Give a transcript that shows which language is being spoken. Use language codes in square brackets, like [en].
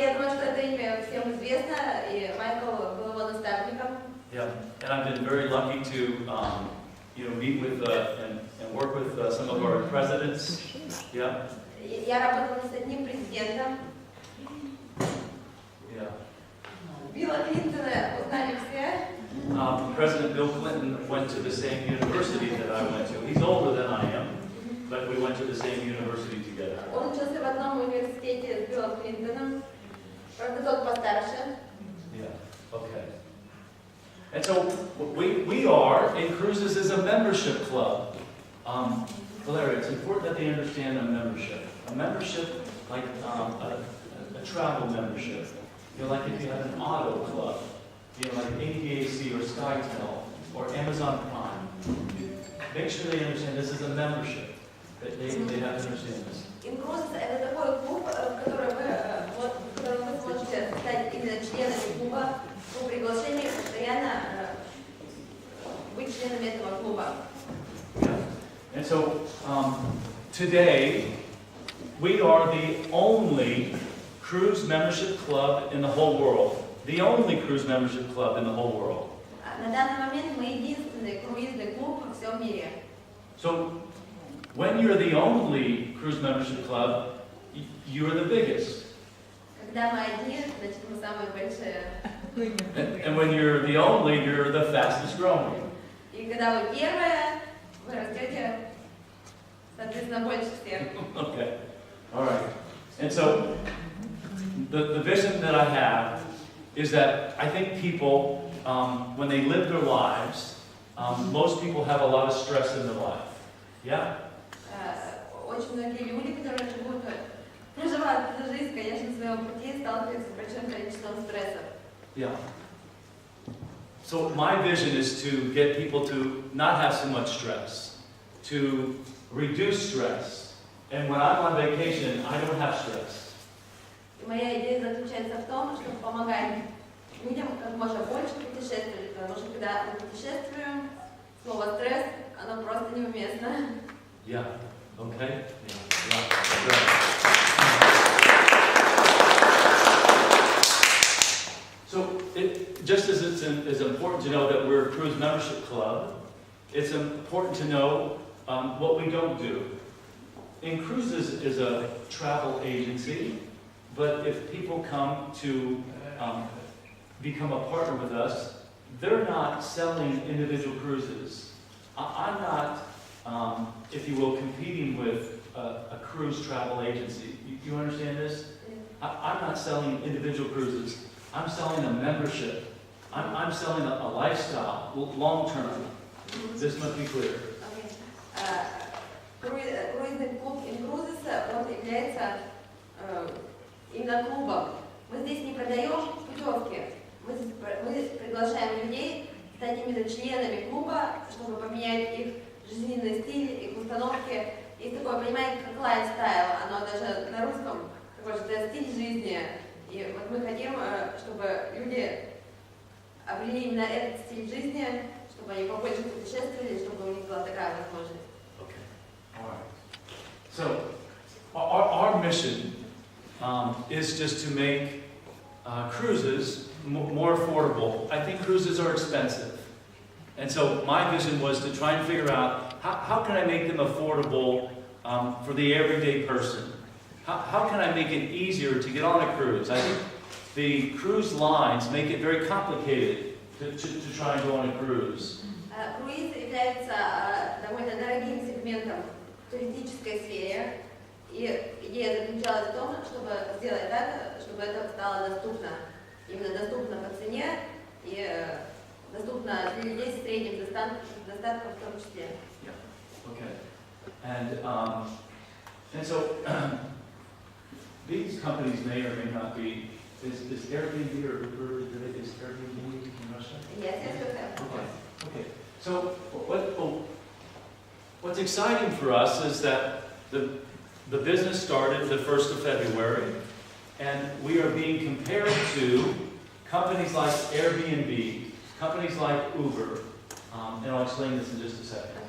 [ru] Я думаю, что это имя всем известно, и Майкл был его наставником. [en] Yeah, and I've been very lucky to, meet with and work with some of our presidents. Yeah. [ru] Я работала с одним президентом. [en] Yeah. [ru] Билла Клинтона узнали все. [en] President Bill Clinton went to the same university that I went to. He's older than I am, but we went to the same university together. [ru] Он учился в одном университете с Биллом Клинтоном. Правда, тот постарше. [en] Yeah. Okay. And so we are, in Cruises, is a membership club. Valeria, it's important that they understand a membership. A membership, like a travel membership. Like if you have an auto club, like APAC or SkyTel or Amazon Prime. Make sure they understand this is a membership. They have to understand this. [ru] Cruises — это такой клуб, в котором вы сможете стать именно членами клуба по приглашению, постоянно быть членами этого клуба. [en] And so today we are the only cruise membership club in the whole world. The only cruise membership club in the whole world. [ru] На данный момент мы единственный круизный клуб во всем мире. [en] So when you're the only cruise membership club, you're the biggest. [ru] Когда мы одни, значит мы самые большие. [en] And when you're the only, you're the fastest growing. [ru] И когда вы первые, вы растете, соответственно, больше всех. [en] Okay. All right. And so the vision that I have is that I think people, when they live their lives, most people have a lot of stress in their life. Yeah? [ru] Очень многие люди, которые живут, проживают эту жизнь, конечно, в своем пути, сталкиваются с большим количеством стрессов. [en] Yeah. So my vision is to get people to not have so much stress, to reduce stress. And when I'm on vacation, I don't have stress. [ru] И моя идея заключается в том, чтобы помогать людям как можно больше путешествовать, потому что когда мы путешествуем, слово стресс, оно просто неуместно. [en] Yeah. Okay? Yeah. Right. So, just as it's important to know that we're a cruise membership club, it's important to know what we don't do. In Cruises is a travel agency, but if people come to become a partner with us, they're not selling individual cruises. I'm not, if you will, competing with a cruise travel agency. You understand this? I'm not selling individual cruises. I'm selling a membership. I'm selling a lifestyle, long term. This must be clear. [ru] Круизный клуб Cruises, он является именно клубом. Мы здесь не продаем путевки. Мы здесь приглашаем людей стать именно членами клуба, чтобы поменять их жизненный стиль, их установки. Есть такое, понимаете, как лайфстайл, оно даже на русском такой же стиль жизни. И вот мы хотим, чтобы люди обрели именно этот стиль жизни, чтобы они побольше путешествовали, чтобы у них была такая возможность. [en] Okay. All right. So, our mission is just to make cruises more affordable. I think cruises are expensive. And so my vision was to try and figure out how can I make them affordable for the everyday person? How can I make it easier to get on a cruise? I think the cruise lines make it very complicated to try and go on a cruise. [ru] Круиз является довольно дорогим сегментом в туристической сфере. И идея заключалась в том, чтобы сделать так, чтобы это стало доступно. Именно доступно по цене и доступно для людей с средним достатком в том числе. [en] Yeah. Okay. And so these companies may or may not be. Is Airbnb or Uber? Is Airbnb in Russia? Yes, yes. Okay. So what's exciting for us is that the business started the 1st of February, and we are being compared to companies like Airbnb, companies like Uber, and I'll explain this in just a second.